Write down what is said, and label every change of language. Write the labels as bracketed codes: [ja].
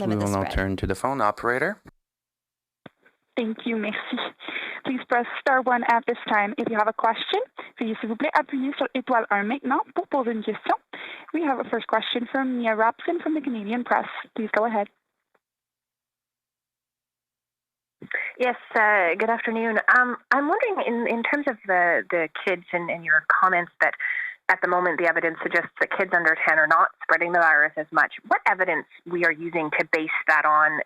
[en] We will now turn to the phone operator. Thank you, [fr] merci. [en] Please press star 1 at this time if you have a question. [fr] Veuillez s'il vous plaît appuyer sur étoile 1 maintenant pour poser une question. [en] We have a first question from Mia Robson from the Canadian Press. Please go ahead. Yes, good afternoon. I'm wondering, in terms of the kids and your comments that at the moment the evidence suggests that kids under 10 are not spreading the virus as much, what evidence we are using to base that on?